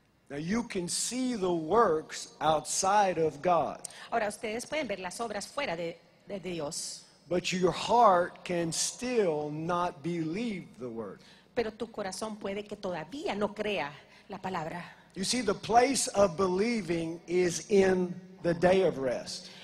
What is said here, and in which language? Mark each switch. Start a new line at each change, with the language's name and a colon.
English: Now you can see the works outside of God,
Spanish: Ahora ustedes pueden ver las obras fuera de Dios,
English: but your heart can still not believe the word.
Spanish: pero tu corazón puede que todavía no crea la palabra.
English: You see, the place of believing is in the day of rest.